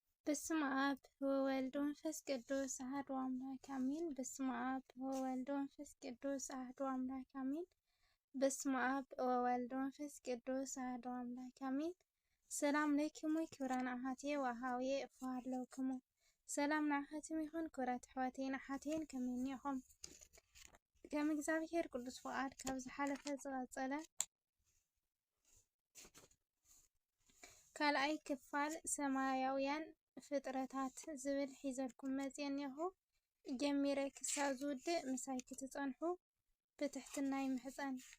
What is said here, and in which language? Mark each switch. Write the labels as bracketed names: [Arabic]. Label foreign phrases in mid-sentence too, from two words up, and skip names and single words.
[Geez] በስመ አብ ወወልድ ወመንፈስ ቅዱስ አሐዱ አምላክ አሜን። በስመ አብ ወወልድ ወመንፈስ ቅዱስ አሐዱ አምላክ አሜን። በስመ አብ ወወልድ ወመንፈስ ቅዱስ አሐዱ አምላክ አሜን። ሰላም ለክሙ ክብራን አሐትየ ወአኀውየ እፈሃለውክሙ። [Tigrinya] ሰላም ንዓኻትም ይኹን ክብራት ኣሕዋተይን ኣሓተይን ከመይ ኢኹም? ከም እግዚአብሔር ቅዱስ ፈቃድ ካብ ዝሓለፈ ዝቐፀለ ካልኣይ ክፋል ሰማያውያን ፍጥረታት ዝብል ሒዘልኩም መፅእ እኒሆ። ጀሚረ ክሳብ ዝውድእ ምሳይ ክትፀንሑ ብትሕትና ይምሕፀን።